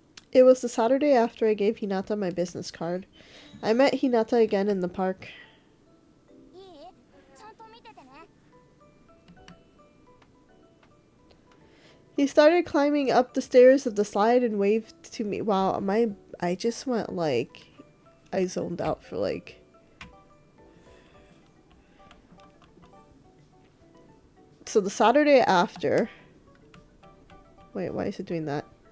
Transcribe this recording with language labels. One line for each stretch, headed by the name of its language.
English: It was the Saturday after I gave Hinata my business card. I met Hinata again in the park.
Japanese: いいちゃんと見ててね
English: He started climbing up the stairs of the slide and waved to me. Wow, I just went like, I zoned out for like. So the Saturday after. Wait, why is it doing that?